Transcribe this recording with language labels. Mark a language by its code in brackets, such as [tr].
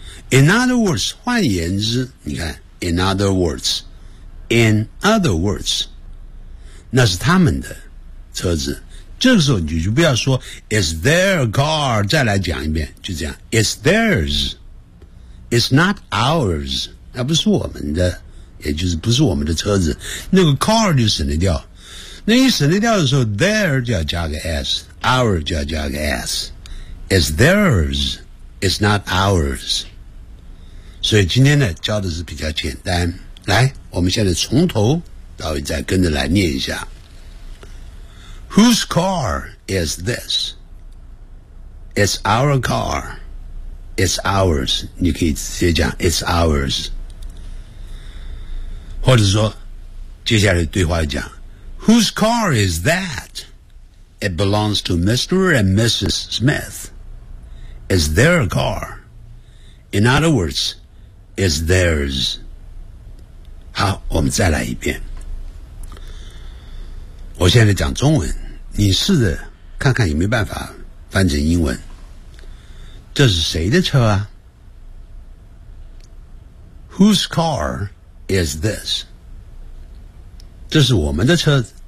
[en] In other words, [zh] 换言之你看 [en] ,in other words, in other words, [zh] 那是他们的车子。这个时候你就不要说 [en] Is their car [zh] 再来讲一遍，就这样 [en] It's theirs It's not ours [zh] 那不是我们的，也就是不是我们的车子，那个 car 就省得掉。那一省得掉的时候 their 就要加个 s， our 就要加个 s。 [en] It's theirs It's not ours。 [zh] 所以今天呢教的是比较简单，来我们现在从头到尾再跟着来念一下。 [en] Whose car is this? It's our car. It's ours. [zh] 你可以直接讲 [en] It's ours. [zh] 或者说接下来对话讲 [en] Whose car is that? It belongs to Mr. and Mrs. Smith. It's their car. In other words, it's theirs. [zh] 好，我们再来一遍。我现在讲中文，你试着看看有没有办法翻成英文。这是谁的车啊？ [en] Whose car is this? [zh] 这是我们的车。